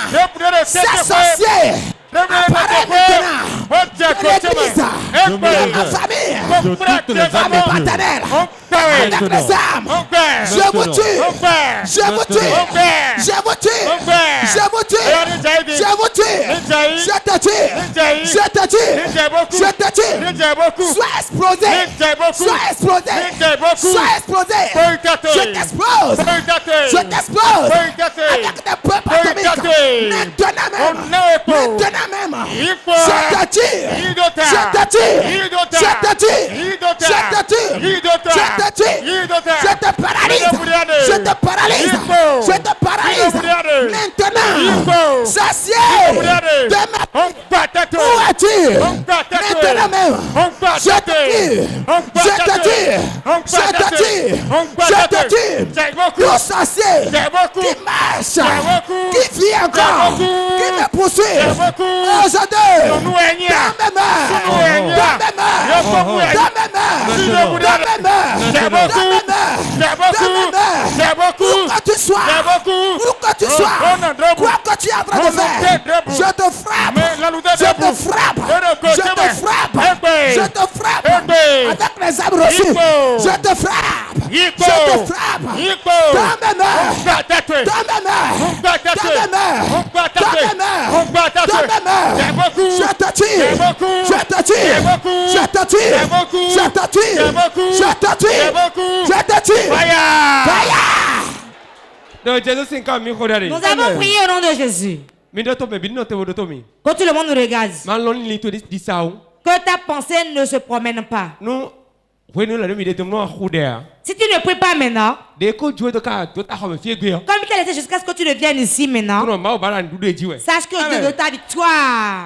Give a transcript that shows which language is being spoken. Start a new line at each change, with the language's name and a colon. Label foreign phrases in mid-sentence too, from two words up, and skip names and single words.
French: C'est sorcier. Apparaît maintenant de l'église, de ma famille, famille paternelle, avec les armes. Je vous tue, je vous tue, je vous tue, je vous tue, je vous tue, je te tue, je te tue, je te tue. Sois explosé, sois explosé, sois explosé. Je t'explose, je t'explose avec des peuples atomiques. Maintenant même, je te tue, je te tue, je te tue, je te tue, je te tue, je te paralyse, je te paralyse, je te paralyse. Maintenant, sorcier Où es-tu? Maintenant même. Je te tue. Je te tue. Je te tue. Je te tue. Tout sorcier qui marche, qui vit encore, qui me poursuit. Aujourd'hui, dans mes mains. Dans mes mains. Dans mes mains. Dans mes mains. Où que tu sois, où que tu sois, quoi que tu es en train de faire, je te frappe, je te frappe, je te frappe, je te frappe, avec les armes reçues, je te frappe, je te frappe, dans mes mains, dans mes mains, dans mes mains, dans mes mains, dans mes mains, je te tue, je te tue, je te tue, je te tue, je te tue, je te tue, fire! Nous avons prié au nom de Jésus. Quand tout le monde nous regarde, que ta pensée ne se promène pas. Si tu ne pries pas maintenant, comme il t'a laissé jusqu'à ce que tu deviennes ici maintenant, sache que Dieu de ta victoire.